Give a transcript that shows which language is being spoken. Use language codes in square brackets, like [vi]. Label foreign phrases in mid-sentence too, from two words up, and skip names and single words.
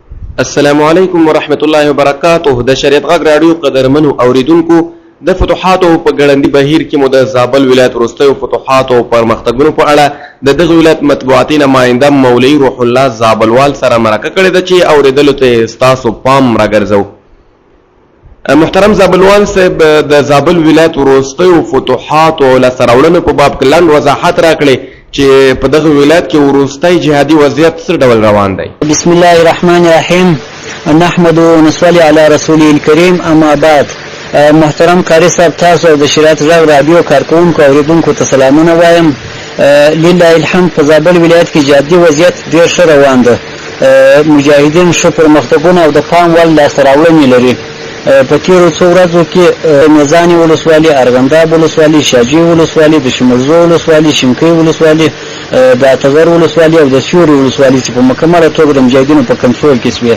[ar] السلام علیکم ورحمت الله وبرکاته. [ps] د شریعت غږ رادیو قدرمنو اوریدونکو، د فتوحاتو په ګړندي بهیر کې مو د زابل ولایت وروستیو فتوحاتو او پرمختګونو په اړه د دغه ولایت مطبوعاتي نماینده مولوي روح الله زابلوال سره مرکه کړې ده چې اوریدلو ته ستاسو پام راګرځو. محترم زابلوال صاحب، د زابل ولایت وروستیو فتوحاتو او لاسته راوړنو په باب کې لنډ وضاحت راکړئ چې په دغه ولایت کې وروستی جهادي وضعیت څه ډول روان دی. [ar] بسم الله الرحمن الرحیم. نحمد و نصلي علی رسوله الکریم. اما بعد، [ps] محترم قاری صاحب، تاسو د شریعت غږ رادیو کارکونکو اوریدونکو ته سلامونه وایم. [ar] لله الحمد، [ps] په زابل ولایت کې جهادي وضعیت ډېر ښه روان ده. مجاهدین ښه پرمختګونه او د پام وړ لاسته راوړنې لري. په تیرو څو ورځو کې میزانې ولسوالي، ارغنداب ولسوالي، شاجي ولسوالي، د شمرزو ولسوالي، شینکۍ ولسوالي، د اتغر ولسوالي او د سیوري ولسوالي چې په مکمله توګه د مجاهدینو په کنټرول کې شوې.